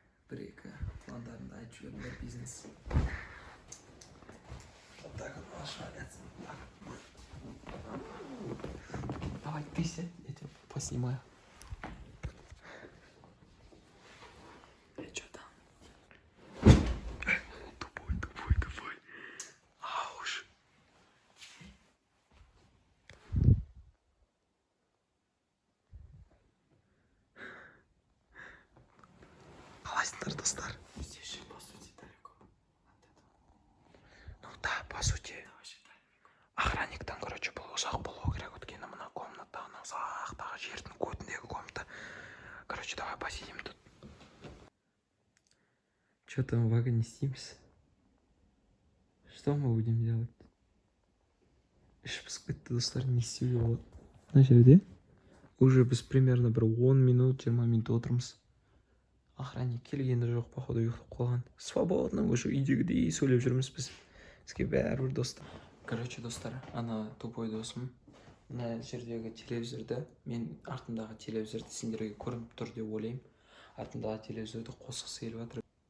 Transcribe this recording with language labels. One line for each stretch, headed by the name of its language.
Kazakh: Бір-екі пландарыңды айтып жіберіңдер, бизнес.
Russian: Вот так вот можешь валяться. Давай, ты сядь, я тебя поснимаю. Что там? Тупой. Ауш.
Kazakh: Қалайсыңдар, достар?
Russian: Здесь же, по сути, далеко от этого. Ну да, по сути. Это вообще далеко.
Kazakh: Охранниктан, короче, бұл ұзақ болу керек. Өткені мына комната, ана ұзақтағы жердің көтіндегі комната.
Russian: Короче, давай посидим тут. Что там, Вага, не снимся? Что мы будем делать?
Kazakh: Іш пысқытты, достар, не істеуге болады. Мына жерде уже біз примерно бір 10 минут, 20 минут отырмыз. Охранник келгені жоқ, походу ұйықтап қалған. Свободно, уже үйдегідей сөйлеп жүрміз біз. Бізге бәрібір достар. Короче, достар, ана тупой досым мына жердегі телевизорды, мен артымдағы телевизорды сендерге көрініп тұр деп ойлаймын. Артымдағы телевизорды қосқысы келіп жатыр.